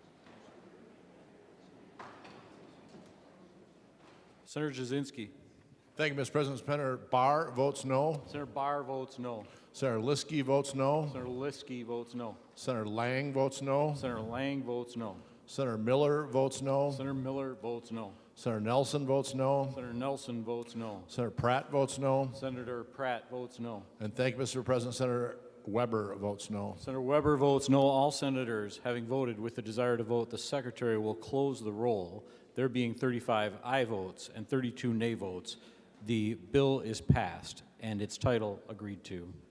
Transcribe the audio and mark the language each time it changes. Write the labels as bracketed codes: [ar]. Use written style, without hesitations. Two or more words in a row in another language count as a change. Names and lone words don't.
[en] Senator Jasinski. Thank you, Mr. President. Senator Barr votes no. Senator Barr votes no. Senator Liskey votes no. Senator Liskey votes no. Senator Lang votes no. Senator Lang votes no. Senator Miller votes no. Senator Miller votes no. Senator Nelson votes no. Senator Nelson votes no. Senator Pratt votes no. Senator Pratt votes no. And thank you, Mr. President. Senator Weber votes no. Senator Weber votes no. All senators having voted with the desire to vote, the Secretary will close the roll. There being 35 aye votes and 32 nay votes, the bill is passed and its title agreed to.